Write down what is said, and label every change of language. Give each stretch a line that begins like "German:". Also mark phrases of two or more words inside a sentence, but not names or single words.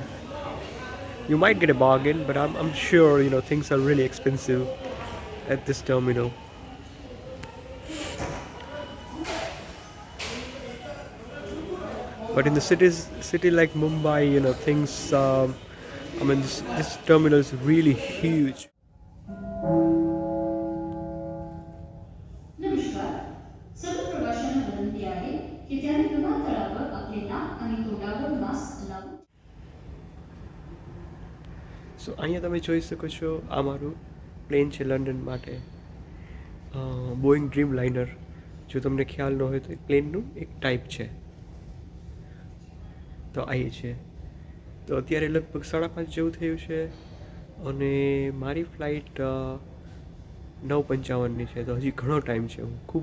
English: You might get a bargain, but I'm sure things are really expensive at this terminal. But in the city like Mumbai, things. I mean, this terminal is really huge.
Gujarati: નમસ્કાર. સર્વ પ્રવાસીઓને વિનંતી
Marathi: आहे की त्यांनी विमानतळावर आपले नाक आणि तोंडावर मास्क लावून
Gujarati: સો અહીંયા તમે જોઈ શકો છો આ મારું પ્લેન છે લંડન માટે, બોઈંગ ડ્રીમ લાઇનર. જો તમને ખ્યાલ ન હોય તો એ પ્લેનનું એક ટાઈપ છે. તો આ એ છે. તો અત્યારે લગભગ 5:30 જેવું થયું છે અને મારી ફ્લાઇટ 9:55ની છે, તો હજી ઘણો ટાઈમ છે.